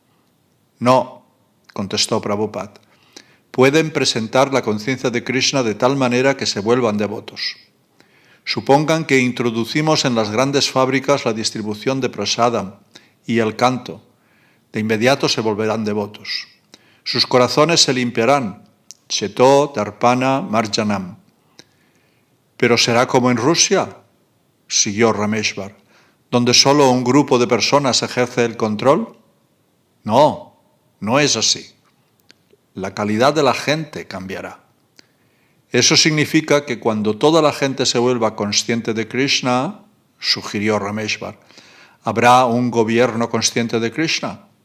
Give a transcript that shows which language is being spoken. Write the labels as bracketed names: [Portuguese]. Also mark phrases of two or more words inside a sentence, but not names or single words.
[Spanish] No, contestó Prabhupada, pueden presentar la conciencia de Krishna de tal manera que se vuelvan devotos. Supongan que introducimos en las grandes fábricas la distribución de prasadam y el canto. De inmediato se volverán devotos. Sus corazones se limpiarán, [Sanskrit] cheto, darpana, marjanam. [Spanish] ¿Pero será como en Rusia? Siguió Rameshwar, donde solo un grupo de personas ejerce el control. No, no es así. La calidad de la gente cambiará. Eso significa que cuando toda la gente se vuelva consciente de Krishna, sugirió Rameshwar, ¿habrá un gobierno consciente de Krishna?